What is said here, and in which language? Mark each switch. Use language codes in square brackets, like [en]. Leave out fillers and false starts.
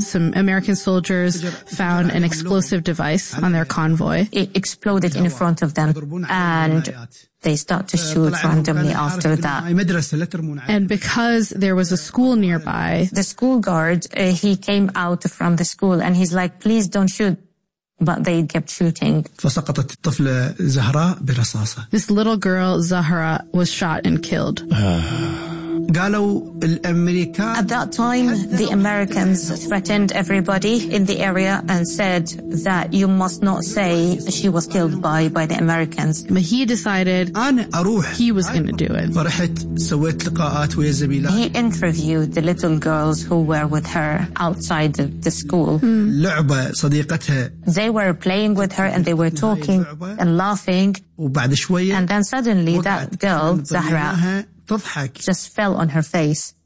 [en] Some American soldiers found an explosive device on their convoy. It exploded in front of them and they start to shoot randomly after that. And because there was a school nearby. The school guard, he came out from the school and he's like, please don't shoot. But they kept shooting. [ar] فسقطت الطفلة زهراء برصاصة. [en] This little girl Zahra was shot and killed. [ar] قالوا الأمريكان. [en] At that time, the Americans threatened everybody in the area and said that you must not say she was killed by the Americans. But he decided. [ar] أنا أروح. [en] He was going to do it. [ar] فرحت سويت لقاءات ويا زميلات. [en] He interviewed the little girls who were with her outside the school. [ar] لعبة صديقتها. [en] They were playing with her and they were talking and laughing. [ar] وبعد شوية. [en] And then suddenly that girl Zahra. [ar] تضحك. [en] Just fell on her face.